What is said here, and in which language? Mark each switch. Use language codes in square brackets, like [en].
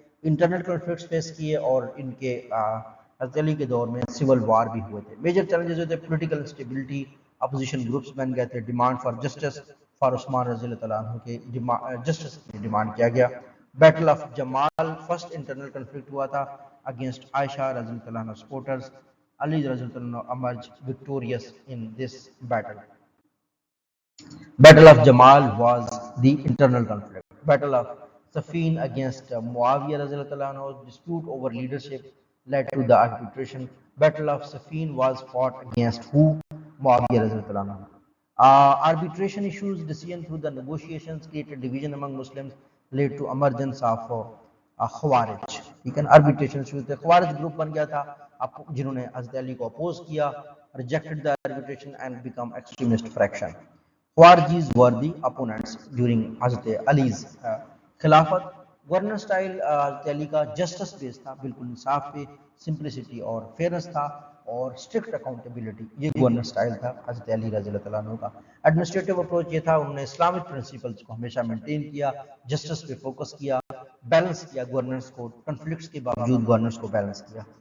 [ur] Internal conflicts face کیے اور ان کے حضرت علی کے دور میں سول وار بھی ہوئے تھے. میجر چیلنجز ہوتے پولیٹیکل انسٹیبلٹی, اپوزیشن گروپس بن گئے تھے, ڈیمانڈ فار جسٹس فار عثمان رضی اللہ تعالیٰ عنہ کے جسٹس کی ڈیمانڈ کیا گیا. [en] Battle of Jamal first internal conflict ہوا تھا against Aisha رضی اللہ تعالیٰ عنہ سپورٹرز. علی رضی اللہ عنہ emerged victorious in this battle. Battle of Jamal was the internal conflict. Battle of Siffin against Muawiyah رضی اللہ تعالیٰ عنہ, dispute over leadership led to the arbitration. Battle of Siffin was fought against who? Muawiyah رضی اللہ تعالیٰ عنہ. Arbitration issues decision through the negotiations created division among Muslims, led to emergence of خوارج. [ur] ٹھیک ہے. arbitration issues تھے, خوارج group بن گیا تھا جنہوں نے حضرت علی کو اپوز کیا, [en] rejected the arbitration and become extremist fraction. خوارجیز were the opponents during حضرت Ali's خلافت. [ur] گورنر سٹائل حضرت علی کا جسٹس بیس تھا, بالکل انصاف پہ, سمپلسٹی اور فیئرنس تھا اور اسٹرکٹ اکاؤنٹیبلٹی. یہ گورنر سٹائل تھا حضرت علی رضی اللہ تعالیٰ عنہ کا. ایڈمنسٹریٹو اپروچ یہ تھا, انہوں نے اسلامک پرنسپلس کو ہمیشہ مینٹین کیا, جسٹس پہ فوکس کیا, بیلنس کیا گورنرس کو, کنفلکٹس کے باوجود گورنرس کو بیلنس کیا.